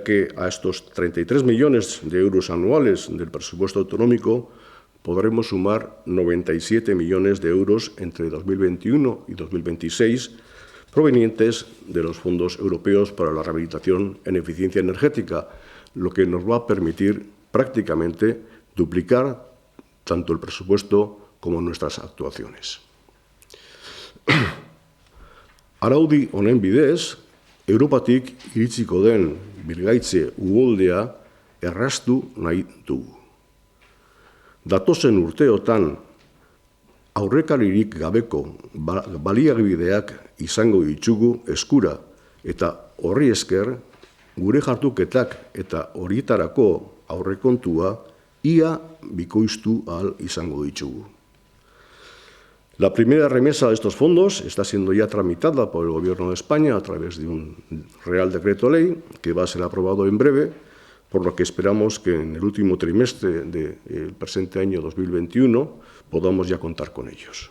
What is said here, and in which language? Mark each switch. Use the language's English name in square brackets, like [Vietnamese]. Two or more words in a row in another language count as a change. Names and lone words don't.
[Spanish] que a estos 33 millones de euros anuales del presupuesto autonómico podremos sumar 97 millones de euros entre 2021 y 2026, provenientes de los fondos europeos para la rehabilitación en eficiencia energética, lo que nos va a permitir prácticamente duplicar tanto el presupuesto como nuestras actuaciones. [Basque] Araudi honen bidez, Europatik iritsiko den birgaitze uholdea erraztu nahi dugu. Datozen urteotan aurrekaririk gabeko baliabideak izango ditugu eskura eta horri esker gure jarduketak eta horietarako aurrekontua ia bikoiztu ahal izango ditugu. [Spanish] La primera remesa de estos fondos está siendo ya tramitada por el Gobierno de España a través de un Real Decreto Ley que va a ser aprobado en breve, por lo que esperamos que en el último trimestre del presente año 2021 podamos ya contar con ellos.